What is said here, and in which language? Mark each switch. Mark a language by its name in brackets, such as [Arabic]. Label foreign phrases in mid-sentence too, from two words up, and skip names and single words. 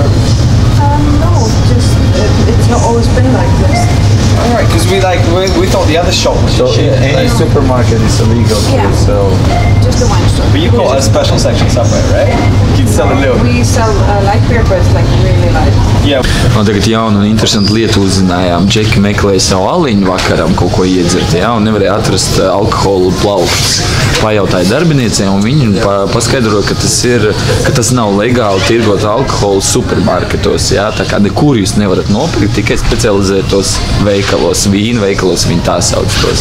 [English] No, just it's not always been like this. Alright, because we thought the other shop was So shit. any supermarket is illegal Yeah. to sell. Just the wine store. But you've got a special section somewhere, right? You can sell a little. We sell light beer, but it's like really light. Yeah. [Latvian] Un tagad jaunu un interesantu lietu uzzinājām. Džeki meklēja savu aliņu vakaram kaut ko iedzert, ja, un nevarēja atrast alkoholu plauktus. Pajautāja darbiniecei, un viņi paskaidroja, ka tas nav legāli tirgot alkoholu supermarketos. Ja. Tā kā nekur jūs nevarat nopirkt, tikai specializētos veikalos, vīnu veikalos viņi tā sauc tos.